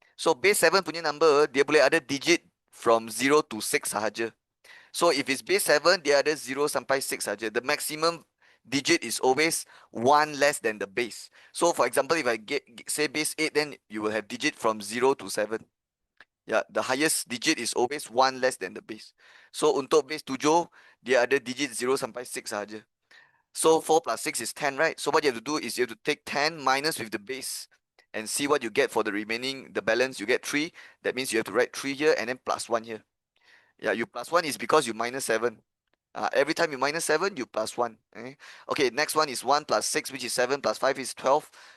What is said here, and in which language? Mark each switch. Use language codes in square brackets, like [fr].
[ms] So base 7 punya number, dia boleh ada [en] digit from [ms] 0 to 6 sahaja. [en] So if it's [ms] base 7, dia ada 0 sampai 6 saja. [en] The maximum digit is always 1 less than the base. So for example, if I say base 8, then you will have digit from 0 to 7. Yeah, the highest digit is always 1 less than the base. [ms] So untuk base 7, dia ada digit 0 sampai 6 sahaja. [en] So 4 plus 6 is 10, right? So what you have to do is you have to take 10 minus with the base and see what you get for the remaining, the balance. You get 3. That means you have to write 3 here and then plus 1 here. Yeah, you plus 1 is because you minus 7. Every time you minus 7, you plus 1. Okay, next one is 1 plus 6, which is 7, plus 5 is 12.